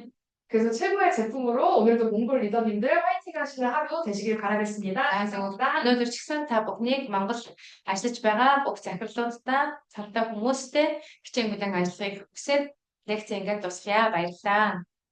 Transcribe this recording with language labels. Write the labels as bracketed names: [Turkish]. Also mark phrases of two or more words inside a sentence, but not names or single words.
[Korean] 그래서 최고의 제품으로 오늘도 몽골 리더님들 화이팅 하시는 하루 되시길 바라겠습니다. 감사합니다. [Mongolian] өнөөдөр ч гэсэн та бүхнийг Монгол ажиллаж байгаа бүх захирлуудаа цавтай хүмүүстэй хичээн бүлээн ажиллахыг хүсээд лекц ингээд тусгая. Баярлалаа.